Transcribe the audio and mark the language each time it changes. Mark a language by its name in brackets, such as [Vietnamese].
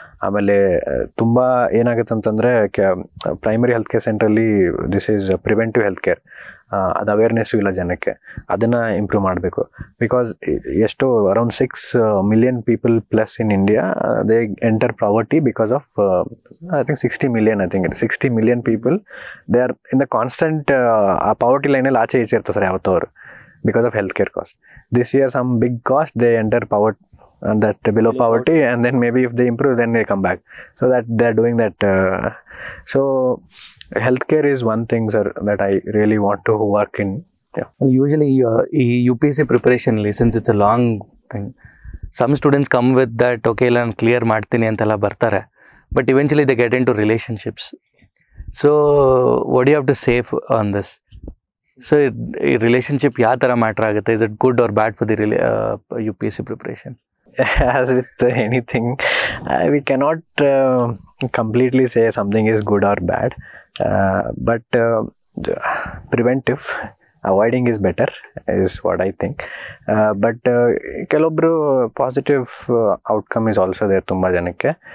[Kannada] ಆಮೇಲೆ ತುಂಬ ಏನಾಗುತ್ತೆ ಅಂತಂದರೆ ಪ್ರೈಮರಿ ಹೆಲ್ತ್ ಕೇರ್ ಸೆಂಟ್ರಲ್ಲಿ [English] this is preventive health care, [Kannada] ಅದು ಅವೇರ್ನೆಸ್ಸು ಇಲ್ಲ ಜನಕ್ಕೆ, ಅದನ್ನು ಇಂಪ್ರೂವ್ ಮಾಡಬೇಕು. [English] because ಎಷ್ಟೋ around 6 million people plus in India they enter poverty because of I think 60 million people they are in the constant ಆ poverty ಲೈನಲ್ಲಿ [Kannada] ಆಚೆ ಈಚೆ ಇರ್ತಾರೆ ಸರ್ ಯಾವತ್ತೋ ಅವರು, [English] because of healthcare cost. This year some big cost, they enter poverty and that below poverty, and then maybe if they improve then they come back. So that they're doing that. So healthcare is one thing, sir, that I really want to work in. Yeah. Well, usually UPSC preparation, since it's a long thing, some students come with that, okay, [Kannada] ನಾನು clear ಮಾಡ್ತೀನಿ ಅಂತೆಲ್ಲ ಬರ್ತಾರೆ, [English] but eventually they get into relationships. So what do you have to say on this? [Kannada] So relationship ಯಾವ ಥರ matter ಆಗುತ್ತೆ? [English] Is it good or bad for the UPSC preparation? As with anything, we cannot completely say something is good or bad, but preventive, avoiding is better is what I think. But ಕೆಲವೊಬ್ರು positive outcome is also there [Kannada] ತುಂಬ ಜನಕ್ಕೆ.